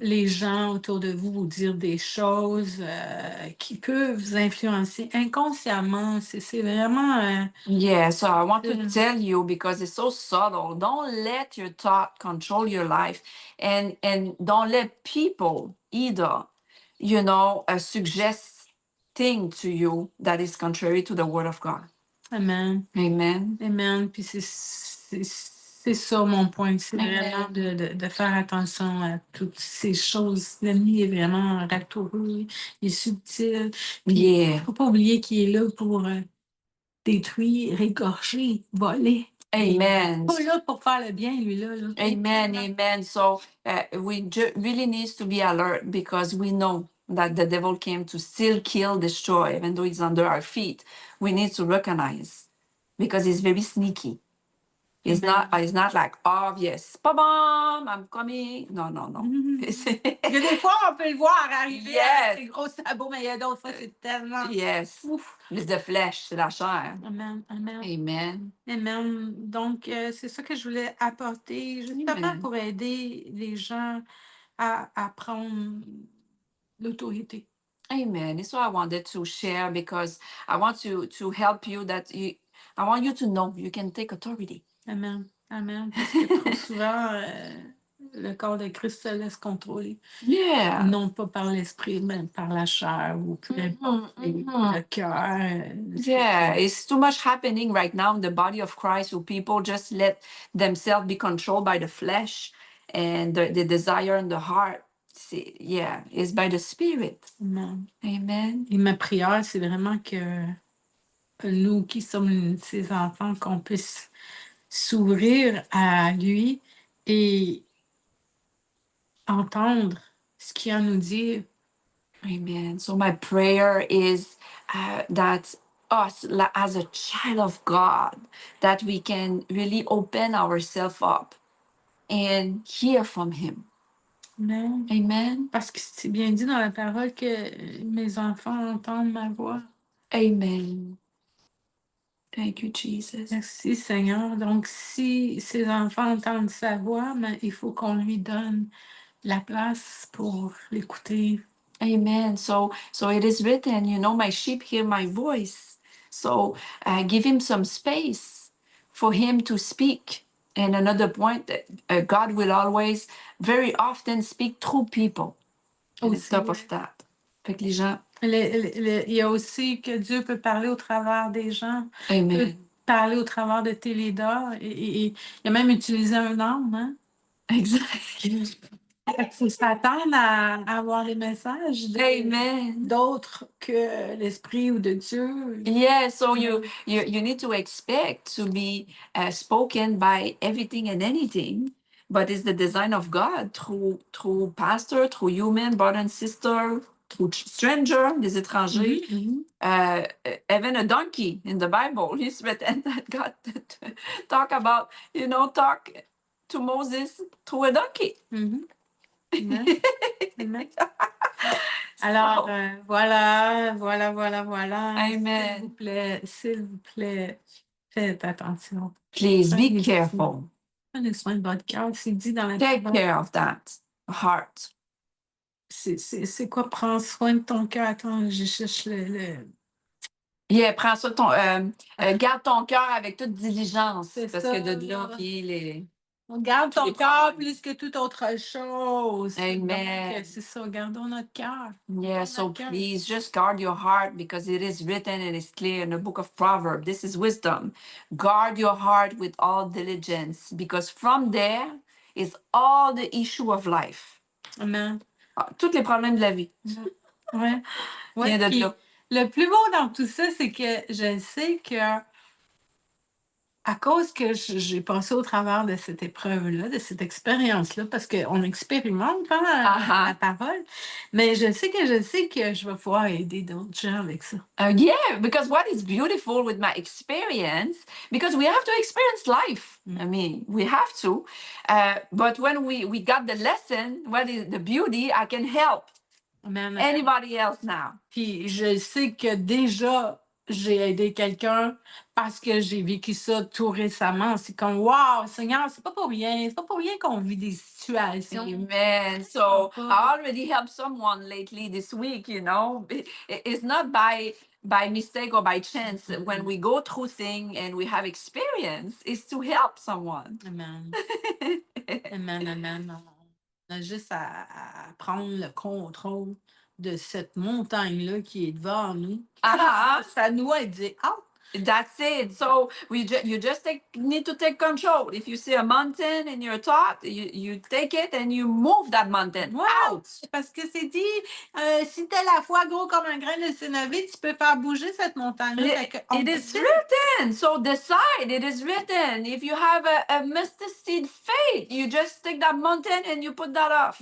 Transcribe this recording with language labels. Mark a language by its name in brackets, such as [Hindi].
[French] les gens autour de vous vous dire des choses qui peuvent vous influencer inconsciemment. C'est vraiment... [English] Yeah, so I want to Mm. tell you because it's so subtle. Don't let your thought control your life, and don't let people either, suggest thing to you that is contrary to the word of God. Amen. Amen. [French] Amen. Puis c'est ça mon point. C'est vraiment de faire attention à toutes ces choses. L'ennemi est vraiment ratoureux, il est subtil. Puis il [English] Yeah. [French] ne faut pas oublier qu'il est là pour détruire, égorger, voler. Amen. Pas là pour faire le bien, lui-là. Là. Amen. Amen. [English] So we really needs to be alert because we know that the devil came to steal, kill, destroy, even though it's under our feet. We need to recognize because it's very sneaky. It's Amen. not like obvious. Ba-bam, I'm coming. No, no, no. [French] Il y a des fois, on peut le voir arriver [English] Yes. [French] avec ses gros sabots, mais il y a d'autres fois, c'est tellement... [English] Yes. Ouf. It's the flesh, [French] c'est la chair. [English] Amen. Amen. Amen. Amen. [French] Donc, c'est ça que je voulais apporter, justement Amen. pour aider les gens à prendre l'autorité. Amen. [English] It's what I wanted to share because I want to help you I want you to know you can take authority. Amen. Amen. [French] Parce que trop souvent, le corps de Christ se laisse contrôler. [English] Yeah. [French] Non pas par l'esprit, mais par la chair ou peu importe, le cœur. [English] Yeah, it's too much happening right now in the body of Christ who people just let themselves be controlled by the flesh and the desire in the heart. Yeah, it's by the Spirit. Amen. Amen. [French] Et ma prière, c'est vraiment que nous qui sommes ses enfants, qu'on puisse s'ouvrir à lui et entendre ce qu'il a à nous dire. Amen. [English] So my prayer is that us, as a child of God, that we can really open ourselves up and hear from Him. Amen. Amen. [French] Parce que c'est bien dit dans la parole que mes enfants entendent ma voix. [English] Amen. Thank you, Jesus. [French] Merci Seigneur. Donc, si ces enfants entendent sa voix, mais il faut qu'on lui donne la place pour l'écouter. Amen. [English] So it is written, my sheep hear my voice. So give Him some space for Him to speak. And another point, God will always, very often speak through people. On top of that. [French] Fait que les gens. Il y a aussi que Dieu peut parler au travers des gens. Amen. Peut parler au travers de tes leaders. Et il a même utilisé un homme. Hein? Exact. Il faut s'attendre à avoir les messages d'autres que l'Esprit ou de Dieu. [English] Yeah, so you need to expect to be spoken by everything and anything, but it's the design of God through pastor, through human, brother and sister, through stranger, [French] des étrangers. [English] Even a donkey in the Bible, it's written that God talk about, talk to Moses through a donkey. [French] Amen. Amen. Alors, voilà. Amen. S'il vous plaît, faites attention. [English] Please be careful. [French] Prenez soin de votre cœur, c'est dit dans la [English] Take [French] parole. [English] care of that heart. [French] C'est quoi prendre soin de ton cœur? Attends, je cherche le... Yeah, prends ça garde ton cœur avec toute diligence. C'est parce ça, que de là, là. puis les. On garde ton les cœur problèmes. plus que toute autre chose. Amen. Donc, c'est ça, gardons notre cœur. Yeah, so please just guard your heart because it is written and it's clear in the book of Proverbs. This is wisdom. Guard your heart with all diligence because from there is all the issue of life. Amen. Tous les problèmes de la vie. Ouais. Ouais, Viens de puis là. le plus beau dans tout ça, c'est que je sais que à cause que j'ai passé au travers de cette épreuve-là, de cette expérience-là, parce qu'on expérimente la [English] Uh-huh. [French] parole, mais je sais que je vais pouvoir aider d'autres gens avec ça. [English] Yeah, because what is beautiful with my experience, because we have to experience life. I mean, we have to. But when we got the lesson, what is the beauty? I can help Amen. anybody else now. [French] Puis je sais que déjà, j'ai aidé quelqu'un parce que j'ai vécu ça tout récemment. C'est comme, wow, Seigneur, c'est pas pour rien. C'est pas pour rien qu'on vit des situations. Amen. [English] So I already helped someone lately this week, you know. It's not by mistake or by chance. When we go through things and we have experience, is to help someone. Amen. Amen, amen. [French] On a juste à prendre le contrôle de cette montagne-là qui est devant nous. [English] Uh-huh. [French] Ça nous a dit, ah, [English] That's it. So you just need to take control. If you see a mountain in your thought, you take it and you move that mountain [French] ouais, [English] out. [French] parce que c'est dit, si t'as la foi gros comme un grain de sénévé, tu peux faire bouger cette montagne-là. Fait que on [English] It [French] peut [English] is [French] dire, [English] written. So decide. It is written. If you have a mustard seed faith, you just take that mountain and you put that off.